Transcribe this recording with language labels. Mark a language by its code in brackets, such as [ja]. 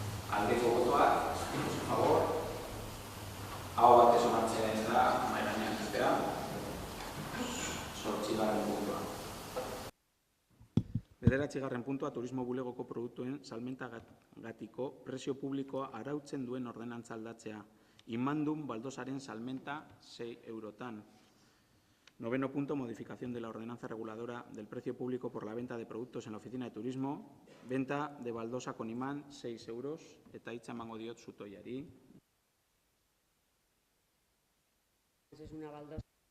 [eu] Aldeko botoak, [es] por favor. [eu] Aho batez onartzea ez da, mahai gainean uztea. 8. puntua. 9. puntua, turismo bulegoko produktuen salmentagatiko prezio publikoa arautzen duen ordenantza aldatzea. Inmandun baldosaren salmenta 6 eurotan. 9. [es] punto, modificación de la ordenanza reguladora del precio público por la venta de productos en la oficina de turismo. Venta de baldosa con imán 6 euros. [eu] Eta hitza emango diot Zutoiari. [es] Es una baldosa.